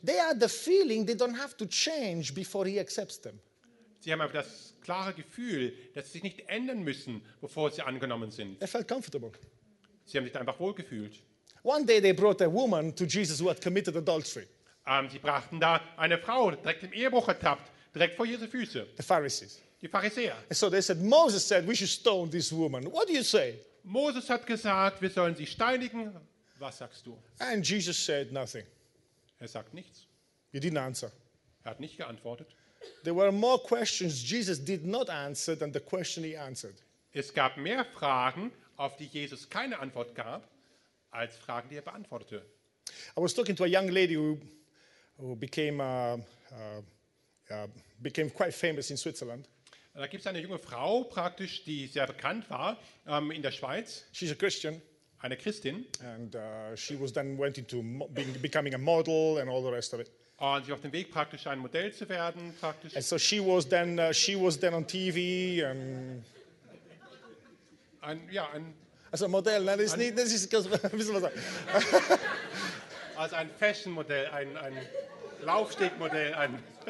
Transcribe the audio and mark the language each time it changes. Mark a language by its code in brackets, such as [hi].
[en] They had the feeling they don't have to change before he accepts them. [de] Sie haben einfach das klare Gefühl, dass sie sich nicht ändern müssen, bevor sie angenommen sind. [en] They felt comfortable. [de] Sie haben sich da einfach wohlgefühlt. [en] One day they brought a woman to Jesus who had committed adultery. [de] Sie brachten da eine Frau, direkt im Ehebruch ertappt, direkt vor Jesu Füße. [en] The Pharisees. [de] Die Pharisäer. [en] And so they said, Moses said we should stone this woman. What do you say? [de] Moses hat gesagt, wir sollen sie steinigen. Was sagst du? [en] And Jesus said nothing. [de] Er sagt nichts. [en] He didn't answer. [de] Er hat nicht geantwortet. [en] There were more questions Jesus did not answer than the question he answered. [de] Es gab mehr Fragen, auf die Jesus keine Antwort gab, als Fragen, die er beantwortete. [en] I was talking to a young lady who became became quite famous in Switzerland. [de] Da gibt es eine junge Frau praktisch, die sehr bekannt war in der Schweiz. [en] She's a Christian. [de] Eine Christin. [en] And she was then went into becoming a model and all the rest of it. [de] Und sie war auf dem Weg praktisch ein Modell zu werden praktisch. [en] And so she was then on TV and. [de] Also Modell, nein, das ist nicht, das ist ein bisschen was. Also ein Fashion-Modell, ein Laufstegmodell, ein